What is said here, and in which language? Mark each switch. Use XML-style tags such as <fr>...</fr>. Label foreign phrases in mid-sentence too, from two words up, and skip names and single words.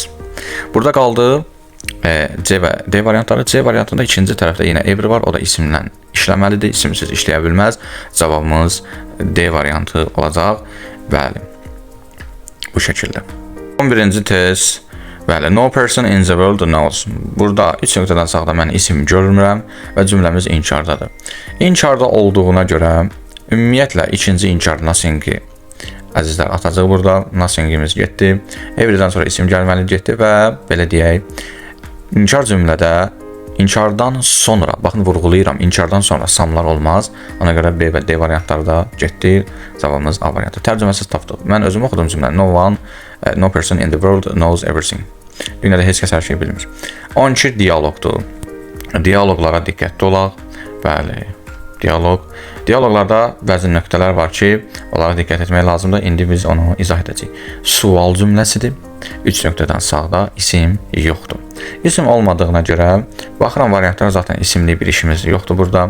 <az>Burada qaldı C və D variantları. C variantında ikinci tərəfdə yenə every var. O da isimlə işləməlidir. İsimsiz işləyə bilməz. Cavabımız D variantı olacaq. Bəli. Bu şəkildə. 11-ci test. Bəli,</az> <en>no person in the world knows.</en> <az>Burada 3 nöqtədən sağda mən isim görmürəm və cümləmiz inkardadır. İnkarda olduğuna görə ümumiyyətlə ikinci inkar nothing-i əzizlər atacaq burada. Nothing-imiz getdi. Everydən sonra isim gəlməli getdi və belə deyək, inkar cümlədə inkardan sonra, baxın vurğulayıram, inkardan sonra samlar olmaz. Ona görə B və D variantları da getdi. Cavabımız A variantı. Tərcüməsiz tapdıq. Mən özüm oxudum cümlə.</az> <en>No person in the world knows everything.</en> <az>Dünyada heç kəs hər şey bilmir. 12 dialoqdur. Dialoqlara diqqətli olaq. Bəli, dialoq. Dialoqlarda bəzi nöqtələr var ki, onlara diqqət etmək lazımdır. İndi biz onu izah edəcəyik. Sual cümləsidir. 3 nöqtədən sağda isim yoxdur. İsim olmadığına görə baxıram variantlara zaten isimli bir işimiz yoxdur burada.</az>